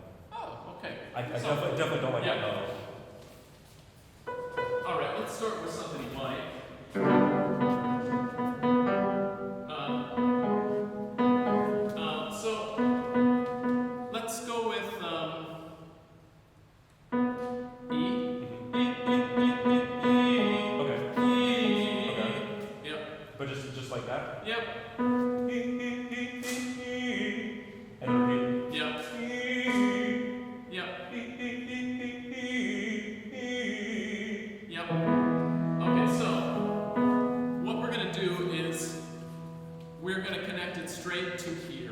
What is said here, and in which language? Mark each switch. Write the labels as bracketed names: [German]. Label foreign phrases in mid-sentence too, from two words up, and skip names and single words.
[English] Oh, okay. I definitely don't like Yeah. the O. All right, let's start with something you like. So let's go with E. Okay. E. Okay. Yep. But just like that? Yep. And repeat. Yep. Yep. Yep. Okay, so what we're going to do is we're going to connect it straight to here.